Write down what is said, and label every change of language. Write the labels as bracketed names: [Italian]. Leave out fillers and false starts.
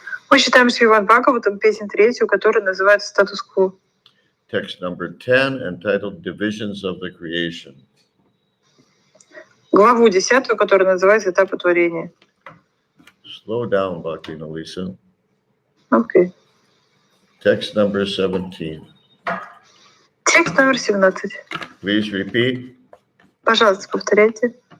[Russian] Мы читаем Шримад Бхагаватам, песнь третью, которая называется «Статус-кво». [English] Text number 10, entitled Divisions of the Creation. [Russian] Главу 10, которая называется «Этапы творения». [English] Slow down, Bhakti Nalisa. [Russian] Окей. [English] Text number 17. [Russian] Текст номер 17. [English] Please repeat. [Russian] Пожалуйста, повторяйте.